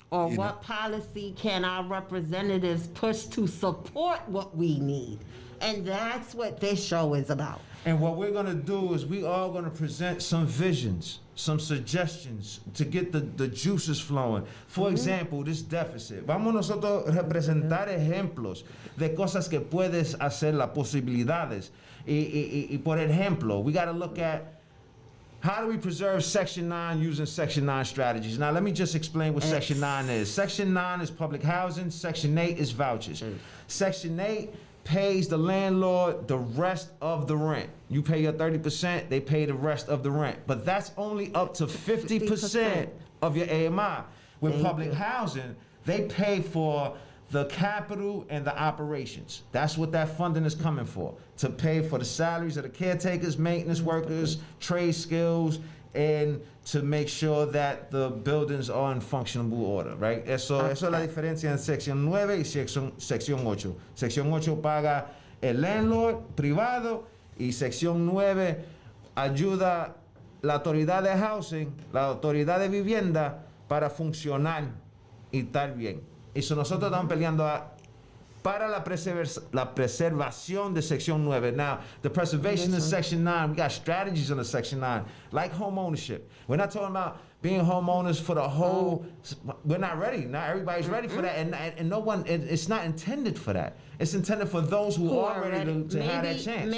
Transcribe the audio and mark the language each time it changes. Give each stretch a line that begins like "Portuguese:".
English: Or what policy can our representatives push to support what we need? And that's what this show is about. And what we're going to do is we are going to present some visions, some suggestions to get the juices flowing. For example, this deficit.
Spanish: Vamos nosotros a representar ejemplos de cosas que puedes hacer, las posibilidades. Y por ejemplo,
English: we got to look at how do we preserve Section 9 using Section 9 strategies? Now, let me just explain what Section 9 is. Section 9 is public housing. Section 8 is vouchers. Section 8 pays the landlord the rest of the rent. You pay your 30%, they pay the rest of the rent. But that's only up to 50% of your AMI. With Thank public you. housing, they pay for the capital and the operations. That's what that funding is coming for, to pay for the salaries of the caretakers, maintenance workers, trade skills, and to make sure that the buildings are in functional order, right?
Spanish: Eso es la diferencia en sección 9 y sección 8. Sección 8 paga el landlord privado y sección 9 ayuda la autoridad de housing, la autoridad de vivienda para funcionar y estar bien. Y eso nosotros estamos peleando para la preservación de sección 9.
English: Now, the preservation in section 9, we got strategies in the section 9, like home ownership. We're not talking about being homeowners for the whole, we're not ready. Not everybody's ready for that. And no one, it's not intended for that. It's intended for those who are ready to have that chance.